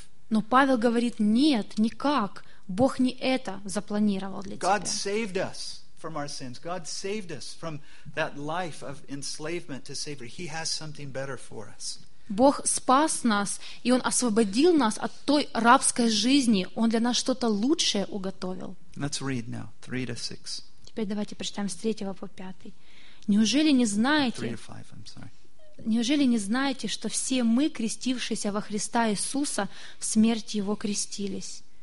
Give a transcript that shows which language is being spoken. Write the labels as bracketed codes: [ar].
[ru] Но Павел говорит, нет, никак, Бог не это запланировал для тебя. [en] From our sins. God saved us from that life of enslavement to slavery. He has something better for us. [ru] Бог спас нас, и Он освободил нас от той рабской жизни. Он для нас что-то лучшее уготовил. [en] Let's read now, 3 to 6. [ru] Теперь давайте прочитаем с 3 по 5. Неужели не знаете? [en] 3 to 5, I'm sorry. [ru] Неужели не знаете, что все мы, крестившиеся во Христа Иисуса, в смерть Его крестились?